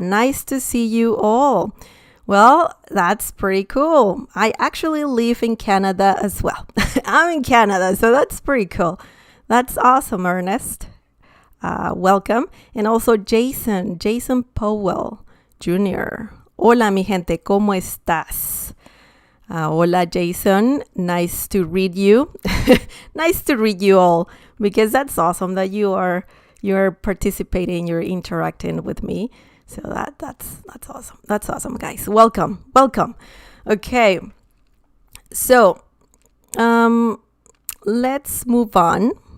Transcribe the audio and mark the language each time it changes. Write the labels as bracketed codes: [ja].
[en] Nice to see you all. Well, that's pretty cool. I actually live in Canada as well. I'm in Canada, so that's pretty cool. That's awesome, Ernest. Welcome. And also Jason Powell Jr. [es] Hola, mi gente, ¿cómo estás? [en] Hola, Jason. Nice to read you. Nice to read you all, because that's awesome that you're participating, you're interacting with me. So that's awesome. That's awesome, guys. Welcome. Okay. So, let's move on.